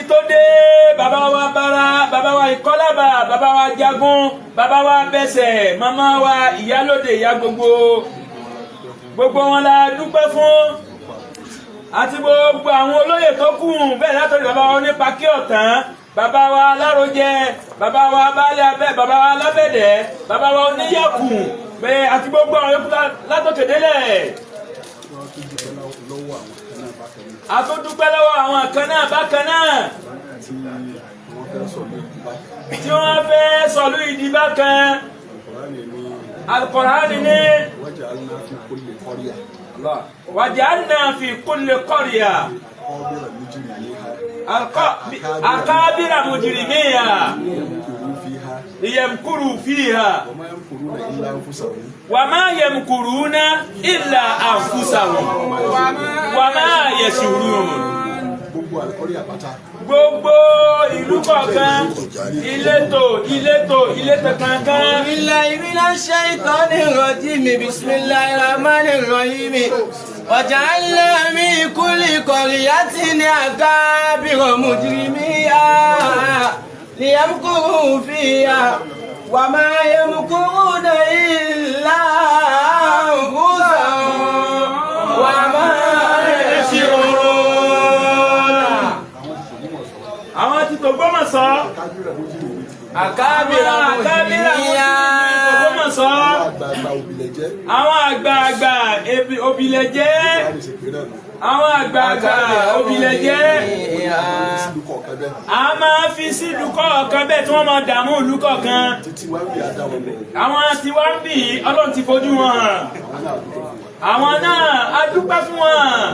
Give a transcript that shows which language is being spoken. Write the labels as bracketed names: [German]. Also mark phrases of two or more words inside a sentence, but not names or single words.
[Yoruba] tó dé bàbá wa Bára bàbá wa Ìkọ́lábà bàbá wa Jagun bàbá wa Bẹ́sẹ̀ màmá wa Ìyálóde ìyá gbogbo wọn la dúpẹ́ fún àti gbogbo àwọn olóyè tó kù bẹ́ẹ̀ látòrí bàbá wa Onípakí Ọ̀tán bàbá wa Alárojẹ bàbá wa Baálé Abẹ́ bàbá wa Alábẹ̀dẹ̀ bàbá wa Oníyàkù bẹ́ẹ̀ àti gbogbo àwọn yòókù látòkè délẹ̀. àtúndúpẹ́ lọ́wọ́ àwọn kan náà bákan náà tí wọ́n fẹ́ sọ̀lú ìdìbà kan Al-Qur'ani ní [Arabic] وجعلنا في كل قرية أكابر مجرميها ليمكروا فيها وما يمكرون إلا أنفسهم وما يشعرون. [Yoruba] gbogbo ìlú kọ̀ọ̀kan ìletò kankan. [Arabic] بالله من الشيطان الرجيم بسم الله الرحمن الرحيم وجعلنا من كل قرية أكابر مجرميها ليمكروا فيها وما يمكرون إلا أنفسهم وما يشعرون. [Yoruba] àwọn tí t'Ògbómọ̀ṣọ́ àkábìrà t'Ògbómọ̀ṣọ́ àwọn àgbààgbà òbílẹ̀jẹ́ àwọn àgbààgbà òbílẹ̀jẹ́ a máa fi sí ìlú kọ̀ọ̀kan bẹ́ẹ̀ tí wọ́n máa dààmú ìlú kọ̀ọ̀kan àwọn tí wá ń bì Ọlọ́run ti fojú wọn hàn àwọn náà a dúpẹ́ fún wọn